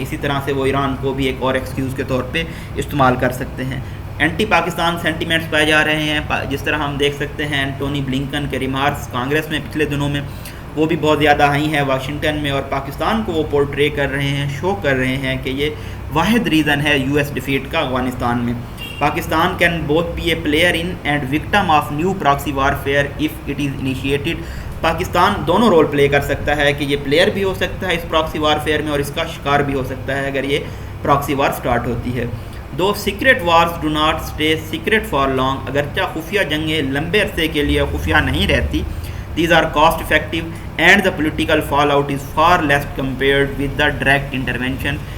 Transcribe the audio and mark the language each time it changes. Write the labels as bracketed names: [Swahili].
[Urdu] اسی طرح سے وہ ایران کو بھی ایک اور ایکسکیوز کے طور پہ استعمال کر سکتے ہیں. اینٹی پاکستان سینٹیمنٹس پائے جا رہے ہیں، جس طرح ہم دیکھ سکتے ہیں اینٹونی بلنکن کے ریمارکس کانگریس میں پچھلے دنوں میں وہ بھی بہت زیادہ آئی ہیں واشنگٹن میں، اور پاکستان کو وہ پورٹرے کر رہے ہیں، شو کر رہے ہیں کہ یہ واحد ریزن ہے یو ایس ڈیفیٹ کا افغانستان میں. [English] Pakistan can both be a player in and victim of new proxy warfare if it is initiated. [Urdu] Pakistan دونوں رول پلے کر سکتا ہے کہ یہ پلیئر بھی ہو سکتا ہے اس پراکسی وارفیئر میں اور اس کا شکار بھی ہو سکتا ہے اگر یہ پراکسی وار سٹارٹ ہوتی ہے. [English] the secret wars do not stay secret for long, [Urdu] اگرچہ خفیہ جنگیں لمبے عرصے کے لیے خفیہ نہیں رہتی. [English] These are cost effective and the political fallout is far less compared with the direct intervention.